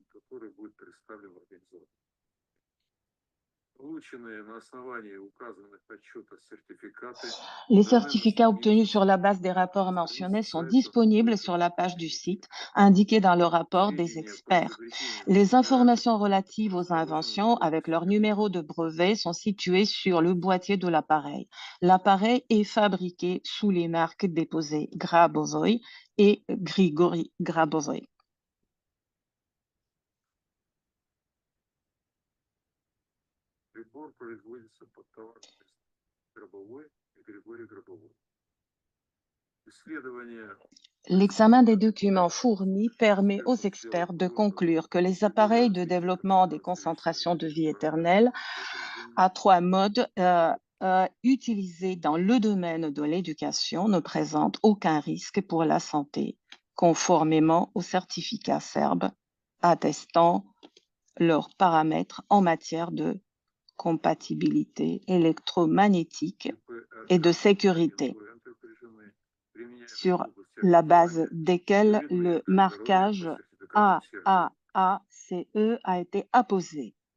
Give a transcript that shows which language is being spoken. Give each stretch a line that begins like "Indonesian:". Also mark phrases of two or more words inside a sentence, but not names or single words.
Russian: который будет представлен в организации. Полученные на основании указанных отчетов сертификаты
French: Les certificats obtenus sur la base des rapports mentionnés sont disponibles sur la page du site indiquée dans le rapport des experts. Les informations relatives aux inventions avec leur numéro de brevet sont situées sur le boîtier de l'appareil. L'appareil est fabriqué sous les marques déposées Grabovoi et Grigori Grabovoi.
Russian: Прибор производится под товаром Гробовой и Григорий Гробовой. Исследование
French: L'examen des documents fournis permet aux experts de conclure que les appareils de développement des concentrations de vie éternelle à 3 modes utilisés dans le domaine de l'éducation ne présentent aucun risque pour la santé, conformément au certificat serbe attestant leurs paramètres en matière de compatibilité électromagnétique et de sécurité, sur la base desquels le marquage AAACE a été apposé.